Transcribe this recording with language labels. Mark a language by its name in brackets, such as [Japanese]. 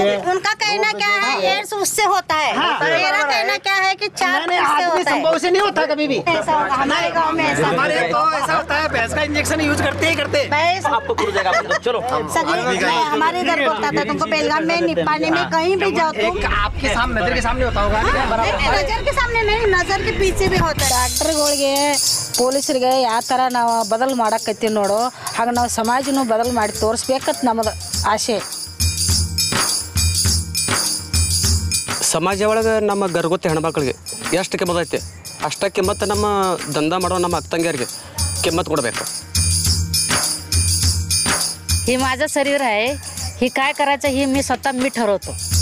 [Hindi] उनका कहना क्या है, एड्स उससे होता है. मेरा कहना क्या है कि 4 संभव से नहीं होता कभी भी. हमारे गांव में ऐसा होता है, भैंस का इंजेक्शन यूज करते ही करते. आपको चलो हमारे इधर बोलता था तुमको बेलगाम में, निप्पानी में, कहीं भी जाओ तुम आपके सामने, नजर के सामने होता होगा. नजर के सामने नहीं, नजर के पीछे भी होता है. [Kannada] ಡಾಕ್ಟರ್ಗಳಿಗೆ ಪೊಲೀಸರಿಗೆ ಯಾವ ಥರ ನಾವು ಬದಲು ಮಾಡಕತ್ತೀವಿ ನೋಡು, ಹಾಗೆ ನಾವು ಸಮಾಜನೂ ಬದಲು ಮಾಡಿ ತೋರಿಸ್ಬೇಕಂತ ನಮ್ಮದು ಆಸೆ. ಸಮಾಜ ಒಳಗೆ ನಮ್ಮ ಗರ್ಗೊತ್ತೆ ಹೆಣ್ಮಕ್ಳಿಗೆ ಎಷ್ಟು ಕಿಮ್ಮತ್ ಐತೆ ಅಷ್ಟ ಕಿಮ್ಮತ್ತು ನಮ್ಮ ದಂಧ ಮಾಡೋ ನಮ್ಮ ಅಕ್ಕಂಗಿಯರಿಗೆ किंमत ಕೊಡಬೇಕು. [Marathi] हे माझं शरीर आहे, हे काय करायचं हे मी स्वतः मी ठरवतो.